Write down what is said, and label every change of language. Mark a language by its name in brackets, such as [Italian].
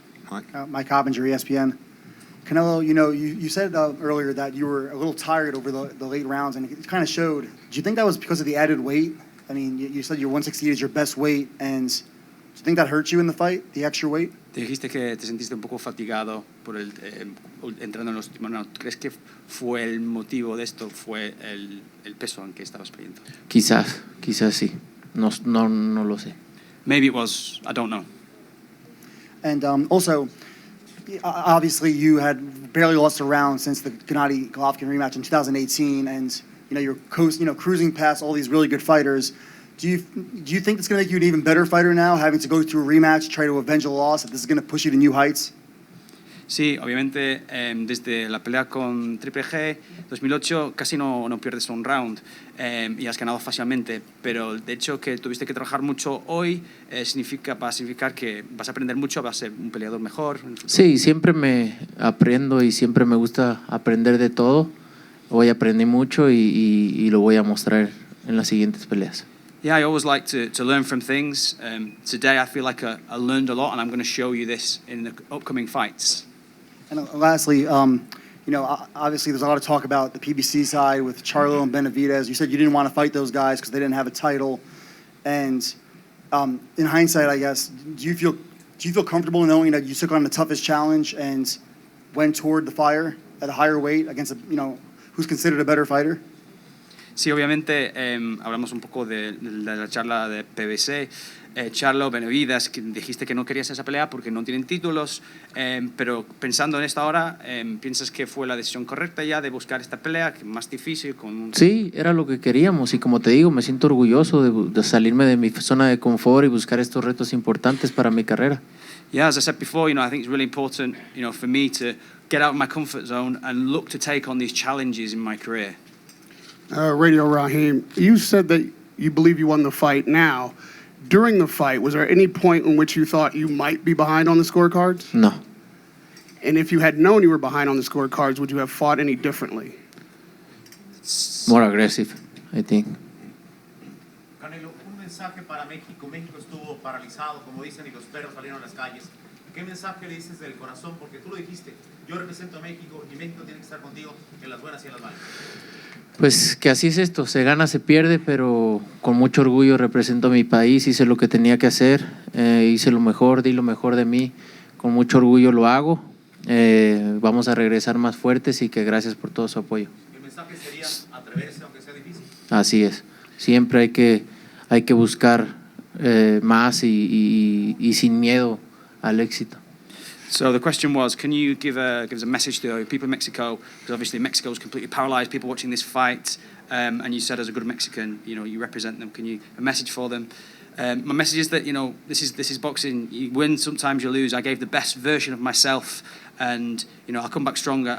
[English] Mike Hoppinger, ESPN. Canelo, you said earlier that you were a little tired over the late rounds, and it kind of showed. Do you think that was because of the added weight? I mean, you said your 168 is your best weight, and do you think that hurt you in the fight, the extra weight? [Spanish] Te dijiste que te sentiste un poco fatigado por entrando en los últimos rounds. ¿Crees que fue el motivo de esto? ¿Fue el peso en que estabas peleando? Quizás sí. No lo sé. [English] Maybe it was. I don't know. And also, obviously, you had barely lost a round since the Gennady-Golovkin rematch in 2018, and you're cruising past all these really good fighters. Do you think it's going to make you an even better fighter now, having to go through a rematch, try to avenge a loss? That this is going to push you to new heights? [Spanish] Sí, obviamente desde la pelea con Triple G 2008 casi no pierdes un round y has ganado fácilmente, pero el hecho que tuviste que trabajar mucho hoy va a significar que vas a aprender mucho, vas a ser un peleador mejor. Sí, siempre me aprendo y siempre me gusta aprender de todo. Hoy aprendí mucho y lo voy a mostrar en las siguientes peleas. [English] Yeah, I always like to learn from things. Today I feel like I learned a lot, and I'm going to show you this in the upcoming fights. And lastly, you know, obviously there's a lot of talk about the PBC side with Charlo and Benavidez. You said you didn't want to fight those guys because they didn't have a title. And in hindsight, I guess, do you feel comfortable knowing that you took on the toughest challenge and went toward the fire at a higher weight against a, you know, who's considered a better fighter? [Spanish] Sí, obviamente hablamos un poco de la charla de PBC. Charlo, Benavidez, que dijiste que no querías esa pelea porque no tienen títulos, pero pensando en esta hora, ¿piensas que fue la decisión correcta ya de buscar esta pelea, que más difícil? Sí, era lo que queríamos y como te digo, me siento orgulloso de salirme de mi zona de confort y buscar estos retos importantes para mi carrera. [English] Yeah, as I said before, you know, I think it's really important, you know, for me to get out of my comfort zone and look to take on these challenges in my career. Radio Raheem, you said that you believe you won the fight now. During the fight, was there any point in which you thought you might be behind on the scorecards? No. And if you had known you were behind on the scorecards, would you have fought any differently? More aggressive, I think. [Spanish] Canelo, un mensaje para México. México estuvo paralizado, como dicen, y los perros salieron a las calles. ¿Qué mensaje le dices del corazón? Porque tú lo dijiste, yo represento a México y México tiene que estar contigo en las buenas y en las malas. Pues que así es esto, se gana, se pierde, pero con mucho orgullo represento a mi país, hice lo que tenía que hacer, hice lo mejor, di lo mejor de mí, con mucho orgullo lo hago, vamos a regresar más fuertes y que gracias por todo su apoyo. El mensaje sería atreverse aunque sea difícil. Así es, siempre hay que buscar más y sin miedo al éxito. [English] So the question was, can you give us a message to people in Mexico? Because obviously Mexico is completely paralyzed. People watching this fight, and you said as a good Mexican, you know, you represent them. Can you a message for them? My message is that, you know, this is boxing. You win, sometimes you lose. I gave the best version of myself, and you know, I'll come back stronger.